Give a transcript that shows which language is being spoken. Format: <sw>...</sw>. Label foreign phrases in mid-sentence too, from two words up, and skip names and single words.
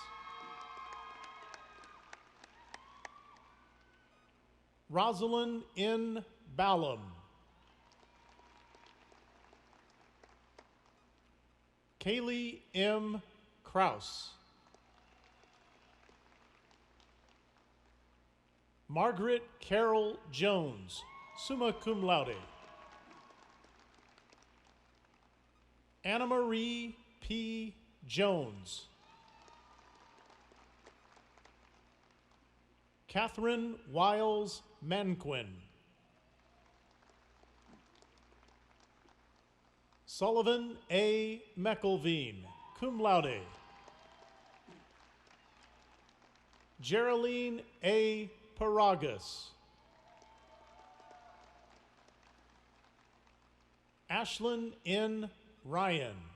<en>Rosalind N. Ballum. Kaylee M. Kraus. Margaret Carol Jones,</en> <la>summa cum laude.</la> <en>Anna Marie P. Jones. Catherine Wiles Manquin. Sullivan A. McElveen,</en> <la>cum laude.</la> <en>Geraldine A. Paragas. Ashlyn N. Ryan.</en>